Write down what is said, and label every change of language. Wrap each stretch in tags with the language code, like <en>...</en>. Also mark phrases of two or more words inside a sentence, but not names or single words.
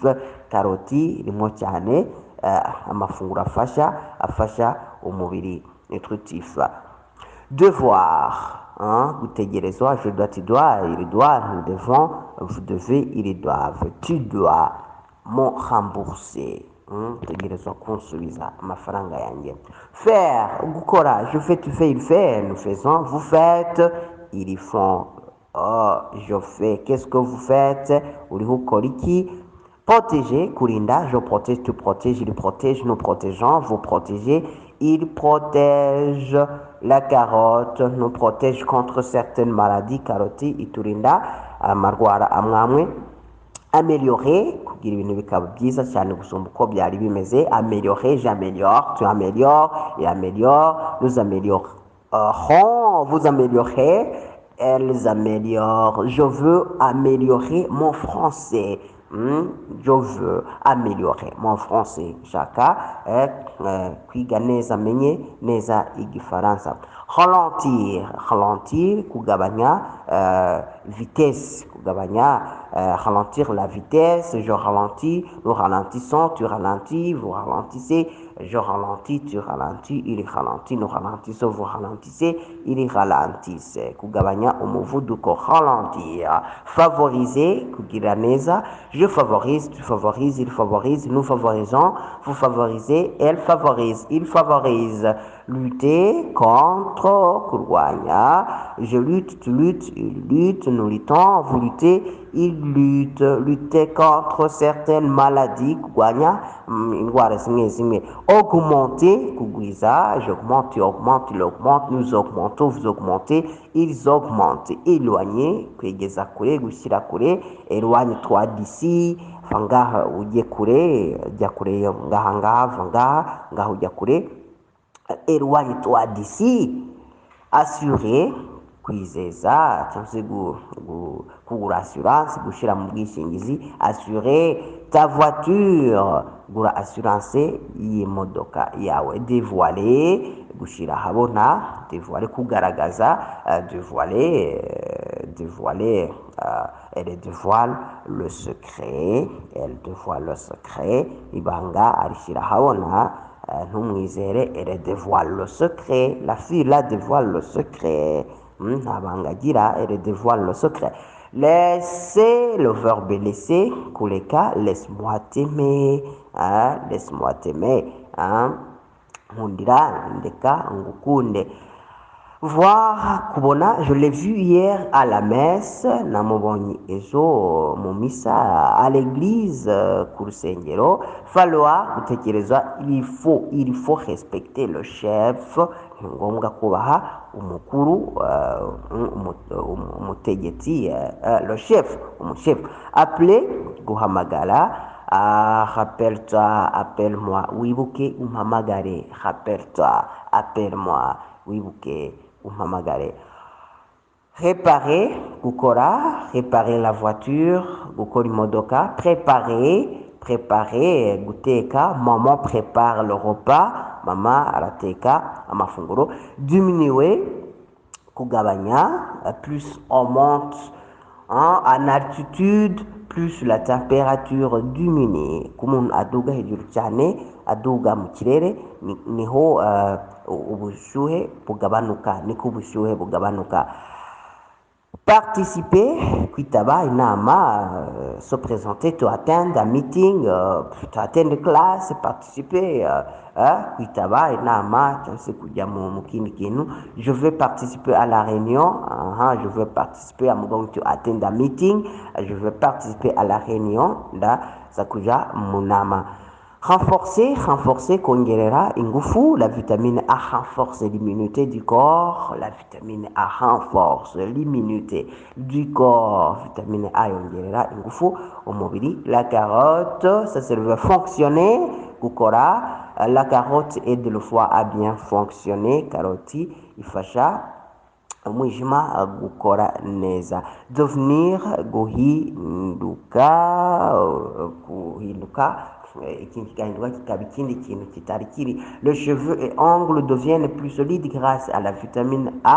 <rw>Karoti irimo cyane amafunguro afasha umubiri nutritif.</rw> <fr>Devoir, hein, gutegerezwa, je dois, tu dois, il doit, nous devons, vous devez, ils doivent, tu dois me rembourser.</fr> <rw>Tegerezwa kunsubiza amafaranga yanjye.</rw> <fr>Faire, gukora, je fais, tu fais, il fait, nous faisons, vous faites, ils font. Oh, je fais, qu'est-ce que vous faites?</fr> <rw>Uriho ukora iki?</rw> <fr>Protéger, kurinda, je protège, tu protèges, il protège, nous protégeons, vous protégez, il protège. La carotte nous protège contre certaines maladies.</fr> <rw>Karoti iturinda amarwara amwamwe. Améliorer, kugira ibintu bikaba byiza cyane gusumba uko byari bimeze.</rw> <fr>Améliorer, j'améliore, tu améliores, il améliore, nous améliorons, vous améliorez, elles améliorent. Je veux améliorer mon français. Je veux améliorer mon français.</fr> <rw>Shaka kwiga neza menye neza igifaransa. Ralentir, kugabanya vitesse, kugabanya</rw> <fr>ralentir la vitesse. Je ralentis, nous ralentissons, tu ralentis, vous ralentissez, je ralentis, tu ralentis, il ralentit, nous ralentissons, vous ralentissez, il ralentissent.</fr> <rw>Kugabanya umuvuduko, ralentir. Favoriser, kugira neza,</rw> <fr>je favorise, tu favorises, il favorise, nous favorisons, vous favorisez, elle favorise, il favorise. Lutter contre, kurwanya, je lutte, tu luttes, il lutte, nous luttons, vous luttez, il lutte. Lutter contre certaines maladies,</fr> <rw>kurwanya, indwara zimwe zimwe.</rw> <fr>Augmenter, kugwiza, j'augmente, tu augmentes, il augmente, nous augmentons, vous augmentez, ils augmentent. Éloigner,</fr> <rw>kwegeza kure, gushyira kure,</rw> <fr>éloigne-toi d'ici,</fr> <rw>vangaha ujye kure, jya kure ngaha vangaha ujya kure.</rw> <fr>Éloigne-toi d'ici. Assurer,</fr> <rw>kwizeza cyangwa se kugura assurance, gushyira mu bwishingizi.</rw> <fr>Assurer ta voiture,</fr> <rw>gura assurance y'imodoka yawe. Dévoiler, gushyira habona, dévoiler, kugaragaza,</rw> <fr>dévoiler, elle dévoile le secret,</fr> <rw>ibanga arishyira habona. Ntumwizere,</rw> <fr>elle dévoile le secret. La fille là dévoile le secret. Ntabangagira, elle dévoile le secret. Laisser, le verbe laisser, kuleka, laisse-moi t'aimer. Laisse-moi t'aimer.</fr> <rw>Nkundira, ndeka, ngukunde.</rw> <fr>Voir, kubona, je l'ai vu hier à la messe,</fr> <rw>namubonye ejo mu misa</rw> <fr>à l'église,</fr> <rw>ku rusengero.</rw> <fr>Falloir, gutekereza, il faut respecter le chef,</fr> <rw>ni ngombwa kubaha umukuru, umutegetsi,</rw> <fr>le chef, umuchef. Appeler, guhamagara, rappelle-toi, appelle-moi,</fr> <rw>wibuke umpamagare,</rw> <fr>rappelle-toi, appelle-moi,</fr> <rw>wibuke umpamagare.</rw> <fr>Réparer, gukora, réparer la voiture,</fr> <rw>gukora imodoka.</rw> <fr>Préparer, guteka, maman prépare le repas,</fr> <rw>mama arateka amafunguro.</rw> <fr>Diminuer, kugabanya, plus on monte en altitude, plus la température diminue.</fr> <rw>Kumuntu aduga hejuru cyane, aduga mu kirere, niho ubushyuhe bugabanuka, niko ubushyuhe bugabanuka.</rw> <fr>Participer,</fr> <rw>kwitaba inama,</rw> <fr>se présenter,</fr> <en>to attend a meeting, to attend class,</en> <fr>participer,</fr> <rw>kwitaba inama, cyangwa se kujya mu kindi kintu.</rw> <fr>Je veux participer à la réunion, je veux participer,</fr> <en>I'm going to attend a meeting,</en> <fr>je veux participer à la réunion,</fr> <rw>ndaza kuja mu nama. Renforcer, kongerera ingufu.</rw> <fr>La vitamine A renforce l'immunité du corps. La vitamine A renforce l'immunité du corps.</fr> <rw>Vitamine A yongerera ingufu umubiri.</rw> <fr>La carotte, ça serve fonctionner, gukora. La carotte aide le foie à bien fonctionner.</fr> <rw>Karoti ifasha umwijima gukora neza. Devenir, guhinduka ikindi kigahinduka kikaba ikindi kintu kitari kiri.</rw> <fr>Le cheveu et ongles deviennent plus solides grâce à la vitamine A.</fr>